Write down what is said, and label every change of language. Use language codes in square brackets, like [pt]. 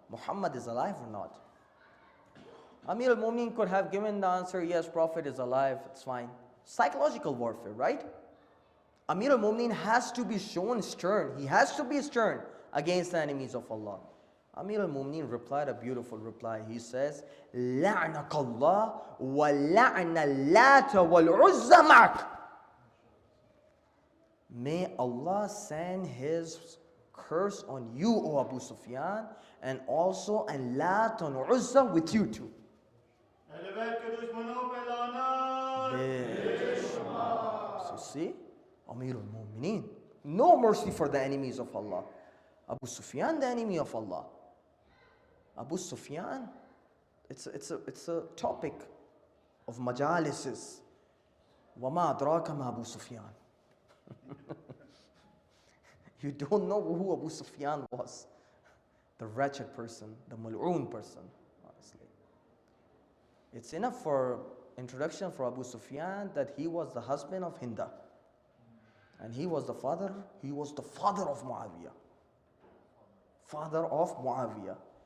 [en] Muhammad is alive or not? Amir al-Mu'minin could have given the answer, yes, Prophet is alive, it's fine. Psychological warfare, right? Amir al-Mu'minin has to be shown stern. He has to be stern against the enemies of Allah. Amir al-Mu'minin replied a beautiful reply. He says, [ar] لَعْنَكَ اللَّهُ وَلَعْنَ اللَّاتَ وَالْعُزَّ مَعَكَ. [en] May Allah send His curse on you, O Abu Sufyan, and also and Lat and Uzza with you too. So see, Amir al-Mu'minin, no mercy for the enemies of Allah. Abu Sufyan, the enemy of Allah. Abu Sufyan, it's a topic of majalises. [ar] وَمَا أَدْرَاكَ مَا Abu Sufyan. [en] You don't know who Abu Sufyan was. The wretched person, the mal'oon person, honestly. It's enough for introduction for Abu Sufyan that he was the husband of Hinda. And he was the father of Muawiyah. Father of Muawiyah.